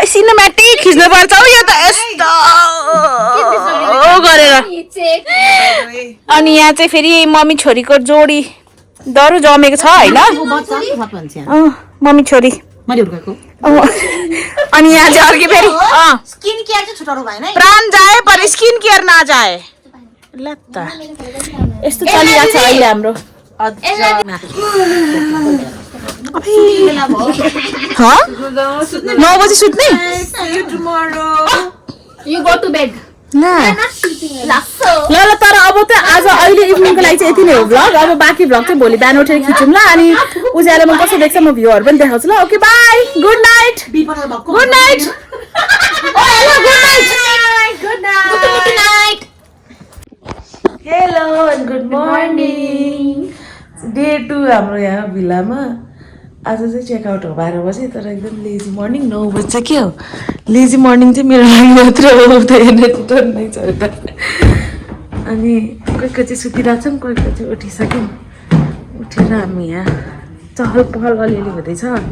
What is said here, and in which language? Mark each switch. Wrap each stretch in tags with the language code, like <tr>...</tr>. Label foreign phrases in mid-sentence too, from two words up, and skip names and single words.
<ne>खै सिनेमेटिक खिच्नु पर्छ हौ यो त यस्तो गरेर अनि यहाँ चाहिँ फेरि मम्मी छोरीको जोडी दरु जमेको छ होइन मम्मी छोरी अनि यहाँ चाहिँ अर्कै फेरि</ne> <en>skin care</en> <ne>चाहिँ छुटाउनु भएन है</ne> <hi>प्राण जाए पर</hi> <en>skin care</en> <ne>नजाए ल त यस्तो चलिरहेको छ अहिले हाम्रो 9 बजी सुत्ने</ne> <en>You go to bed.</en> <ne>ल तर अब त आज अहिले इभिनिङको लागि चाहिँ यति नै हो भ्लग अब बाँकी भ्लग चाहिँ भोलि बिहान उठेर खिचौँ ल अनि उज्यालोमा कस्तो देख्छ म भ्यूहरू पनि देखाउँछु ल</ne> <en>okay bye good night good night Good night. hello and good morning day 2</en> <ne>हाम्रो यहाँ भिल्लामा आज चाहिँ चेकआउट हो 12 बजी तर एकदम</ne> <en>lazy morning</en> <ne>9 बजी चाहिँ के हो</ne> <en>lazy morning</en> <ne>चाहिँ मेरो लागि मात्र हो त एनर्जी टन्नै छ त अनि कोही कोही चाहिँ सुतिरहेछौँ कोही कोही चाहिँ उठिसक्यौँ उठेर हामी यहाँ चहल पहल अलिअलि हुँदैछ</ne>